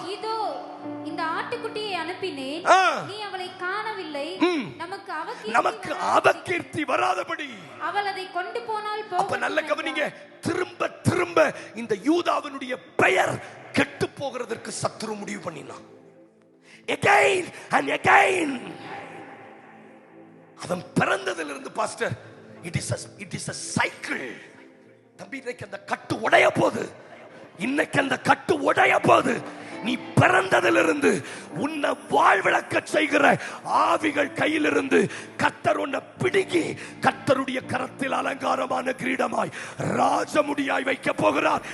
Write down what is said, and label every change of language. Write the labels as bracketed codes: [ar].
[ta] இதோ இந்த ஆட்டுக்குட்டியை அனுப்பினேன், நீ அவளை காணவில்லை, நமக்கு அவகீர்த்தி வராதபடி அவள் அதை கொண்டு போனால் போகும். அப்ப நல்ல கவனிங்க. திரும்ப திரும்ப இந்த யூதாவினுடைய பெயர் கெட்டு போகிறதற்கு சத்துரு முடிவு பண்ணினான். [en] again and again. [ta] அவன் பிறந்ததிலிருந்து pastor, [en] it is a cycle. [ta] தம்பி, இன்னைக்கு அந்த கட்டு உடைய போகுது. இன்னைக்கு அந்த கட்டு உடைய போகுது. நீ பிறந்ததிலிருந்து உன்னை வாழ்விழக்க செய்கிற ஆவிகள் கையிலிருந்து கர்த்தர் உன்னை பிடுங்கி கர்த்தருடைய கரத்தில் அலங்காரமான கிரீடமாய் ராஜமுடியாய் வைக்க போகிறார்.